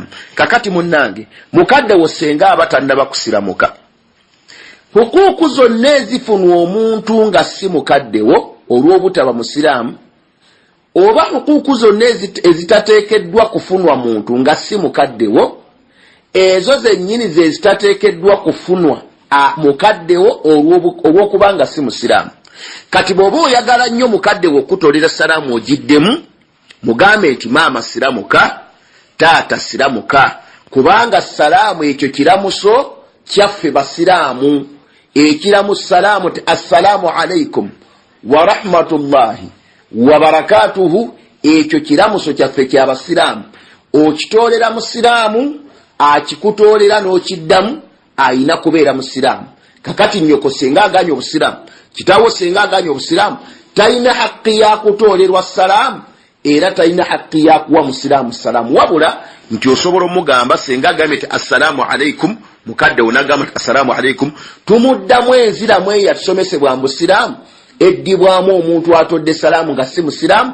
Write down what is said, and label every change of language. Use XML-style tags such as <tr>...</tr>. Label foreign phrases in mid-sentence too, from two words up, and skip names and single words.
<lg>kakati munnange mukadde wo senga abatannaba kusiramuka, hukuku zonna ezifunwa omuntu nga si mukaddewo olw'obutaba musiraamu, oba hukuku zonna ezitateekeddwa kufunwa muntu nga si mukaddewo, ezo zennyini ze zitateekeddwa kufunwa mukaddewo olw'okubanga si musiraamu. kati bw'oba oyagala nnyo mukaddewo okutolera salaamu ogiddemu, mugambe nti maama siramuka, taata siramuka, kubanga salaamu ekyo kiramuso kyaffe basiraamu.</lg> <ar>ekiramu salaamu ti السلام عليكم ورحمة الله وبركاته,</ar> <lg>ekyo kiramuso kyaffe kyabasiraamu. okitoolera musiraamu, akikutoolera n'okiddamu ayina kubeera musiraamu. kakati nnyoko senga aganya obusiraamu, kitaawo senga aganya obusiraamu, talina haqqi ya kutoolerwa salaamu, era talina haqqi ya kuwa musiraamu salaamu, wabula nti osobola omugamba senga agambye nti</lg> <ar>السلام عليكم,</ar> <lg>mukadde onagamba nti</lg> <ar>السلام عليكم,</ar> <lg>tumuddamu enziramu eyo yatusomesebwa mu busiraamu eddibwamu omuntu atodde salaamu nga si musiraamu.</lg>